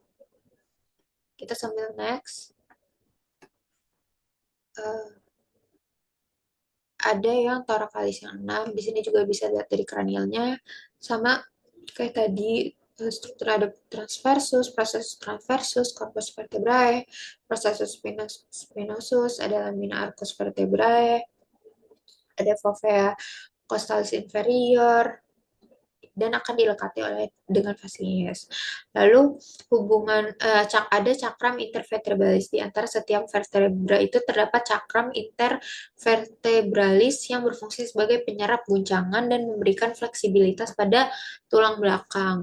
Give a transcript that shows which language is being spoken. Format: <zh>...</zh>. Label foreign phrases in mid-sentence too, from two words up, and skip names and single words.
<id>Kita sambil next. Ada yang thoracalis yang 6. Di sini juga bisa lihat dari kranialnya. Sama kayak tadi, struktur ada transversus, proses transversus, corpus vertebrae, processus spinosus, ada lamina arcus vertebrae, ada fovea costalis inferior, dan akan dilekati oleh dengan fasies. Lalu hubungan ada cakram intervertebralis di antara setiap vertebra itu terdapat cakram intervertebralis yang berfungsi sebagai penyerap guncangan dan memberikan fleksibilitas pada tulang belakang.</id>